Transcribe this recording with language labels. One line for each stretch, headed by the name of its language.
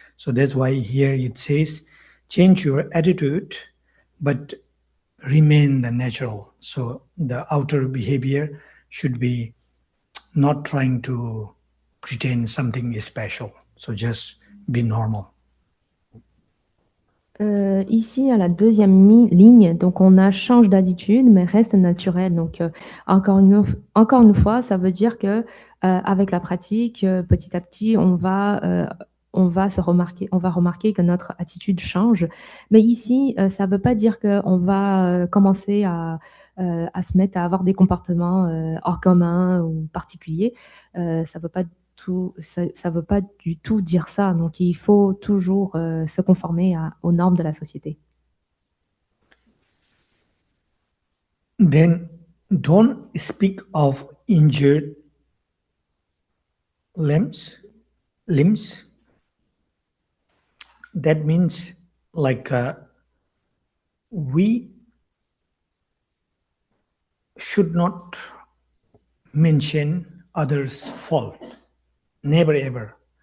English: So that's why here it says, change your attitude, but remain the natural. So the outer behavior should be not trying to pretend something is special. So just be normal.
French: Ici, à la deuxième ligne, donc on a change d'attitude, mais reste naturel. Donc, encore une fois, ça veut dire que avec la pratique, petit à petit, on va remarquer que notre attitude change. Mais ici, ça ne veut pas dire qu'on va commencer à se mettre à avoir des comportements hors commun ou particuliers. Ça veut pas ça veut pas du tout dire ça. Donc, il faut toujours se conformer aux normes de la société.
English: Then don't speak of injured limbs. That means like we should not mention others' fault. Never ever.